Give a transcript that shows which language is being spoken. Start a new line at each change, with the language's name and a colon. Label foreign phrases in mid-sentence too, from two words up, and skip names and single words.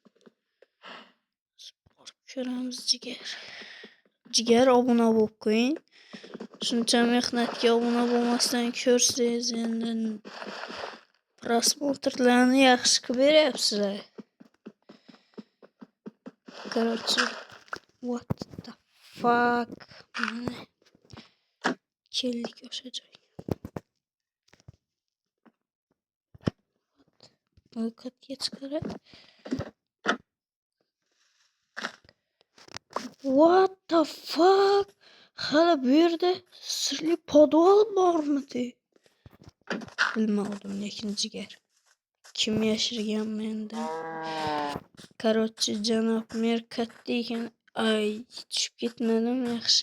Uzbek: Borib ko'ramiz jigar. Jigar obuna bo'lib qo'ying. Shuncha mehnatga obuna bo'lmasdan ko'rsangiz endi prosmotrlarni yaxshi qilib beryapsizlar. Короче,
English: what the fuck?
Uzbek: Mana keldik o'sha joyga. Ro'yxatga chiqarib.
English: What the fuck?
Uzbek: Hali bu yerda sirli podval bormidi? Bilmadim lekin jigar. Kim yashirgan mendan? Короче, janob mer katta ekan. Ay, tushib ketmadim yaxshi.